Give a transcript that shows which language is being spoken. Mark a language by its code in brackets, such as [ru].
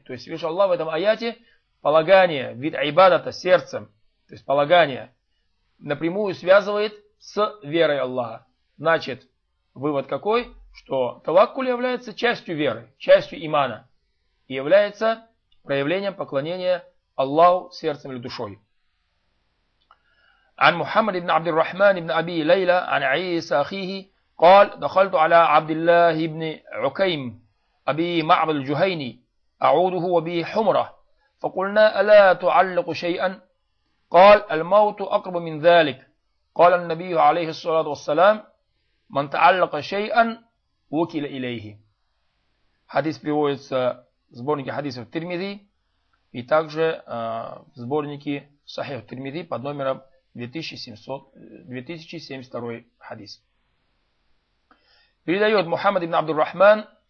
[ru] То есть, видишь, Аллах в этом аяте полагание, вид айбадата сердцем, то есть полагание, напрямую связывает с верой Аллаха. Значит, вывод какой? Что таваккуль является частью веры, частью имана. И является проявлением поклонения Аллаху сердцем или душой. [ar] عن محمد بن عبد الرحمن بن أبي ليلى عن عيسى أخيه قال دخلت على عبد الله بن عكيم أبي معبد الجهيني أعوده وبه حمرة فقلنا ألا تعلق شيئا قال الموت أقرب من ذلك قال النبي عليه الصلاة والسلام من تعلق شيئا وكل إليه. [ru] حديث приводится в сборнике хадисов Тирмизи и также в сборнике Сахих Тирмизи под номером 2072 хадис. Передает Мухаммад ибн Абдур-Рахман,